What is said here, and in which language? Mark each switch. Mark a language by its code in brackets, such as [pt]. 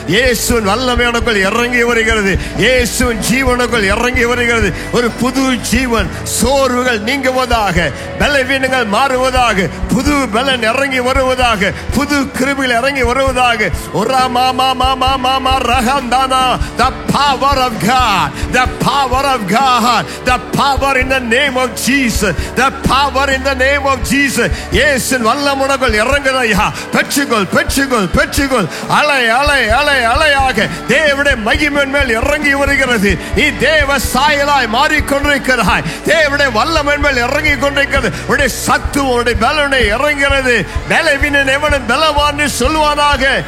[ta] இயேசுவின் வல்லமையானக்குள் இறங்கி வருகிறது, இயேசுவின் ஜீவனுக்குள் இறங்கி வருகிறது. ஒரு புது ஜீவன், சோர்வுகள் நீங்குவதாக, பலவீனங்கள் மாறுவதாக, புது பலன் இறங்கி வருவதாக, புது கிருபைகள் இறங்கி வருவதாக. ஒரா மாமா மாமா மாமா ரஹந்தானா. [en] The power of God, the power of God, the power in the name of Jesus, the power in the name of Jesus. [ta] இயேசுவின் வல்லமை உனக்குள் இறங்குதையா. பெற்றுக்கொள் பெற்றுக்கொள் பெற்றுக்கொள். அலை அலை அலை அலையாக தேவனுடைய மகிமையின் மேல் இறங்கி வருகிறது. நீ தேவ சாயலாய் மாறிக்கொண்டிருக்கிறாய். தேவனுடைய வல்லமை மேல் இறங்கி கொண்டிருக்கிறது. உன்னுடைய சத்துவம், உன்னுடைய பலனை இறங்குகிறது. பலவீனன் எவனும் பலவான் சொல்வானாக.